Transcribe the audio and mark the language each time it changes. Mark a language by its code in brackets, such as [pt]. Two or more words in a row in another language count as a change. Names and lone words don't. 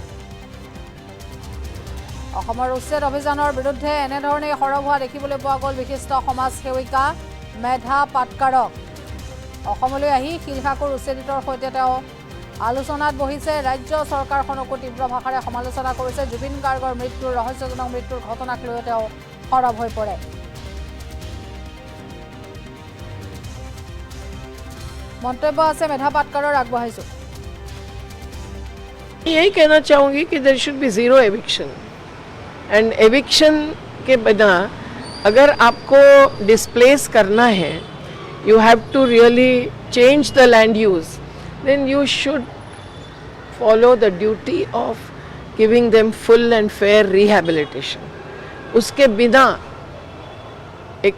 [as] অসমৰ উচ্ছেদ অভিযানৰ বিৰুদ্ধে এনেধৰণে সৰব হোৱা দেখিবলৈ পোৱা গ'ল বিশিষ্ট সমাজ সেৱিকা মেধা পাটকাৰক অসমলৈ আহি শিলখাকুৰ উচ্ছেদিতৰ সৈতে তেওঁ আলোচনাত বহিছে ৰাজ্য চৰকাৰখনকো তীব্ৰ ভাষাৰে সমালোচনা কৰিছে জুবিন গাৰ্গৰ ৰহস্যজনক মৃত্যুৰ ঘটনাক লৈ তেওঁ সৰব হৈ পৰে মন্তব্য আছে মেধা পাটকাৰৰ আগবঢ়াইছো [hi] यही कहना चाहूँगी कि [en] there should be zero eviction and eviction [hi] के बिना अगर आपको डिस्प्लेस करना है [en] you have to really change the land use then you should follow the duty of giving them full and fair rehabilitation [hi] उसके बिना एक